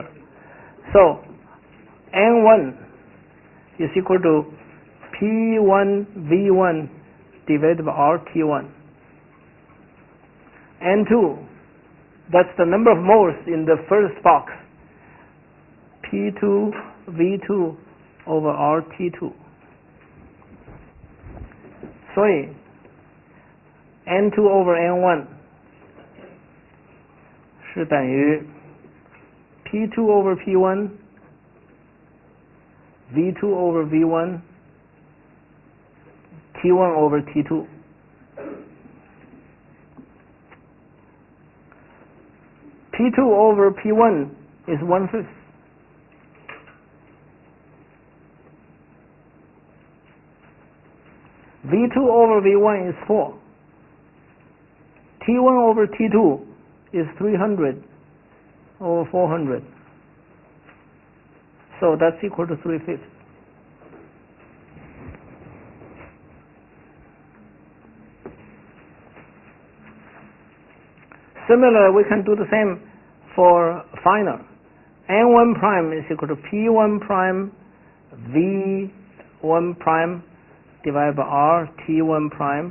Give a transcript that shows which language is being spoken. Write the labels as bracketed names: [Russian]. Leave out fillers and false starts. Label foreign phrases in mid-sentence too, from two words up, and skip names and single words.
[English] So N1 is equal to P1 V1 divided by RT1. N2, that's the number of moles in the first box, P2 V2 over RT2. [Chinese] 所以 [English] N2 over N1 [Chinese] 是等于 [English] P2 over P1 V2 over V1 T1 over T2. P2 over P1 is 1/5. V2 over V1 is 4. T1 over T2 is 300 over 400. So that's equal to 3/5. Similarly, we can do the same for final. N1 prime is equal to P1 prime V1 prime divided by R T1 prime.